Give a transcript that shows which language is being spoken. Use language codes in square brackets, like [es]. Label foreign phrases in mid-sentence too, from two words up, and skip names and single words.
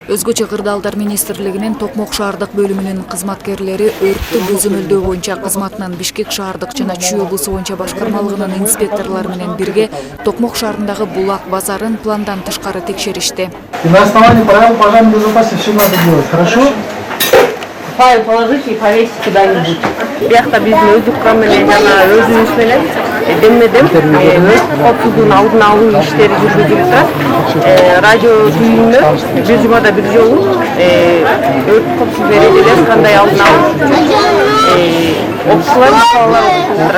[ky] Өзгөчө кырдаалдар министрлигинин Токмок шаардык бөлүмүнүн кызматкерлери өрттү көзөмөлдөө боюнча кызматынын Бишкек шаардык жана Чүй облусу боюнча башкармалыгынын инспекторлору менен бирге Токмок шаарындагы Булак базарын пландан тышкары текшеришти. [ru] На основании правил пожарной безопасности все надо делать, хорошо? Файл положите и повесьте куда-нибудь. [ky] Биякта биздин өздүк менен жана өзүбүз менен деммедем өрт коопсуздугунун алдын алуу иштери жүргүзүлүп турат. Радио түйүнмө бир жумада бир жолу өрт коопсуздук эрежелерин кандай алдын алуу окуялар.